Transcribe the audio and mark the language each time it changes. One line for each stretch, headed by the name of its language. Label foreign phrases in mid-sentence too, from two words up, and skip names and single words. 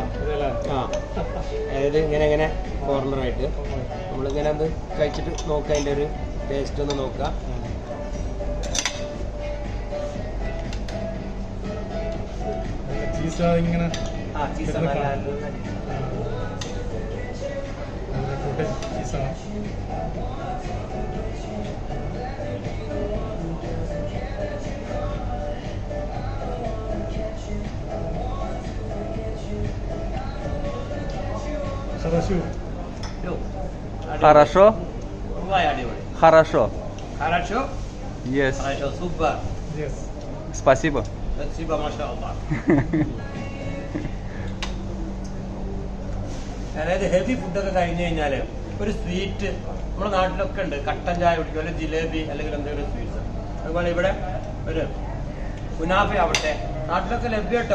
Malayalam: ആ, അതായത് ഇങ്ങനെ കോർണറായിട്ട് നമ്മളിങ്ങനെ അത് കഴിച്ചിട്ട് നോക്കുക, അതിൻ്റെ ഒരു ടേസ്റ്റ് ഒന്ന് നോക്കുക. ഇങ്ങനെ ആ ചീസ് നല്ല ചീസാണ്.
Russian: Хорошо?
Malayalam: അടിപൊളി.
Russian: Хорошо. Хорошо?
English: Yes.
Russian: Хорошо, super. Спасибо. Спасибо,
Arabic: ما شاء الله.
Malayalam: അതായത് ഹെവി ഫുഡൊക്കെ കഴിഞ്ഞ് കഴിഞ്ഞാൽ ഒരു സ്വീറ്റ് നമ്മുടെ നാട്ടിലൊക്കെ ഉണ്ട്. കട്ടൻ ചായ കുടിക്കും, അല്ലെങ്കിൽ ജിലേബി, അല്ലെങ്കിൽ എന്തെങ്കിലും സ്വീറ്റ്സ്. അതുപോലെ ഇവിടെ ഒരു കുനാഫ ആവട്ടെ, നാട്ടിലൊക്കെ ലഭ്യം കേട്ടോ.